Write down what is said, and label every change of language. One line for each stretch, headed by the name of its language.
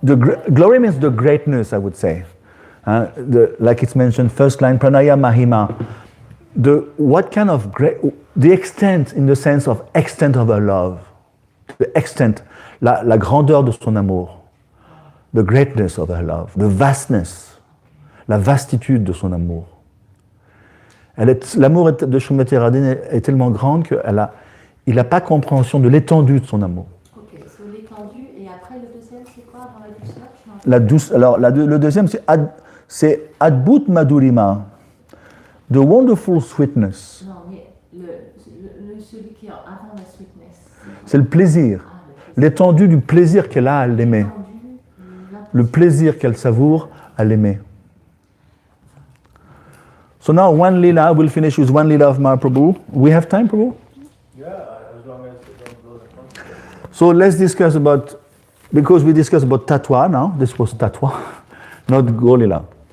English: The glory means the greatness, I would say. Like it's mentioned, first line, Pranaya Mahima. What kind of the extent, in the sense of extent of her love. The extent,
French: la grandeur de son amour.
English: The greatness of her love. The vastness.
French: La vastitude de son amour. L'amour de Srimati Radhini est tellement grande qu'il n'a pas compréhension de l'étendue de son amour. Ok, so l'étendue, et après le deuxième, c'est quoi dans la douceur? La douce, alors le deuxième, c'est Adbhut Madhurima,
English: the wonderful sweetness.
French: Non, mais celui qui est avant la sweetness. C'est le plaisir, l'étendue du plaisir qu'elle a à l'aimer. Le plaisir qu'elle savoure à l'aimer.
English: So now one lila, we'll finish with one lila of Mahaprabhu. We have time, Prabhu? Yeah, as long as you don't go the front. So let's discuss about, because we discussed about Tatwa now, this was Tatwa, not Golila.